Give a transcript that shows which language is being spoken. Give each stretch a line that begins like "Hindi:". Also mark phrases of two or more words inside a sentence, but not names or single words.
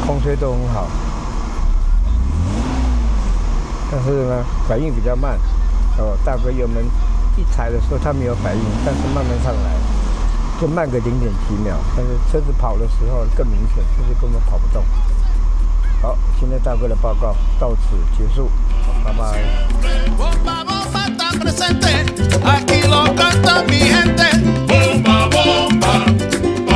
Chinese: 空吹都很好，但是呢反应比较慢。大哥油门一踩的时候它没有反应，但是慢慢上来，就慢个0. 几秒。但是车子跑的时候更明显，车子根本跑不动。好，今天大哥的报告到此结束，拜拜。
Spanish: Bomba, bomba está presente, aquí lo canta mi gente. Bomba, bomba,